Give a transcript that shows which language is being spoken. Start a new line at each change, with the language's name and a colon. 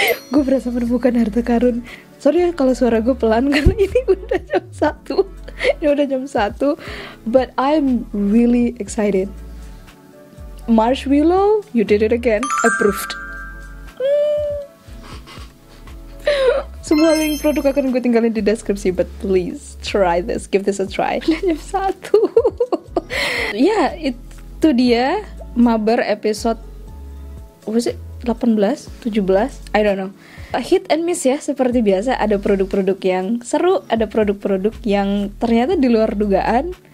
Indonesian: Gue berasa menemukan harta karun. Sorry ya kalau suara gue pelan karena ini udah jam 1. Ini udah jam 1.
English: But I'm really excited. Marshmallow, you did it again. Approved.
Indonesian: Semua link produk akan gue tinggalin di deskripsi,
English: but please try this, give this a try.
Indonesian: Jam 1. Ya, itu dia
English: Mabar episode was it 18, 17, I don't know.
Indonesian: Hit and miss ya, seperti biasa. Ada produk-produk yang seru, ada produk-produk yang ternyata di luar dugaan.